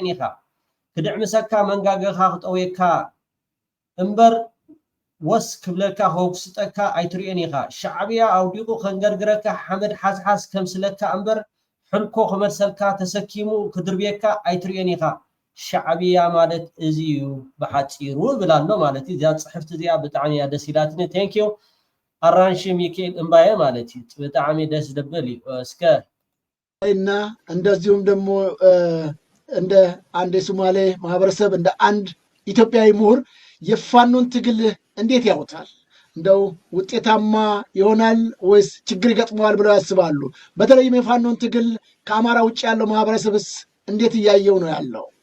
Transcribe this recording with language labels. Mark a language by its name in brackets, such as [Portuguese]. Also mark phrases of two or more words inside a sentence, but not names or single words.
[Tigrinya] ኢኻ ክድዕምሰካ መንጋገኻ ክጠውየካ እምበር ወስ ክብለካ ከውክስጠካ አይትሪኤን ኢኻ ሻዕቢያ አውዲቁ ከንገርግረካ ሐመድ ሓስሓስ ከምስለካ እምበር ሕልኮ ክመሰልካ ተሰኪሙ ክድርቤካ አይትሪኤን ኢኻ ሻዕቢያ ማለት እዚዩ በሓፂሩ ብላሎ ማለት እዩ ዚያ ጽሕፍቲ እዚኣ ብጣዕሚ እያ ደስ ኢላትኒ ቴንኪዩ አራንሺ ሚካኤል እምባዬ ማለት እዩ በጣዕሚ ደስ ደብል እዩ እስከ [Amharic] እና እንደዚሁም ደግሞ እንደ አንድ የሶማሌ ማህበረሰብ እንደ አንድ ኢትዮጵያዊ ምሁር የፋኖን ትግል እንዴት ያውታል? እንደው ውጤታማ ይሆናል ወይስ ችግር ይገጥመዋል ብለው ያስባሉ? በተለይም የፋኖን ትግል ከአማራ ውጭ ያለው ማህበረሰብስ እንዴት እያየው ነው ያለው?